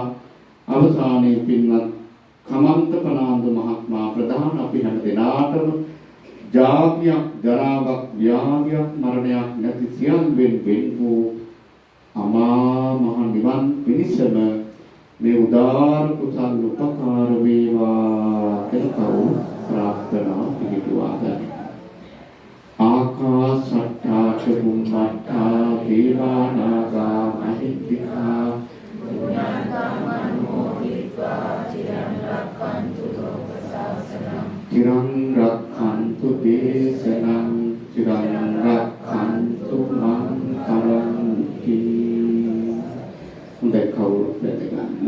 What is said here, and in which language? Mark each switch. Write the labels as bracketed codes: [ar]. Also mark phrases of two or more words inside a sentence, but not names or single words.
[si] අවසානයේ පින්වත් කමන්ත ප්‍රනාන්දු මහත්මයා ප්‍රධාන අපි හැම දෙනාටම ජාතියක්, ජරාවක්, ව්‍යාධියක්, මරණයක් නැති සියල්ලෙන් වෙන් වූ අමා මහ නිවන් පිණිසම මේ උදාර කුසල් උපකාර වේවා කියලා ප්‍රාර්ථනා පිළිතුවා ගන්න. [pi] ආකාශට්ටා චුම්මට්ටා දේවානාගා මහිද්దికා චිරං රක්ඛන්තු දේශනං චිරං රක්ඛන්තු මං කරන්ති. [si] හොඳයි කවුරුත් වැදගන්න.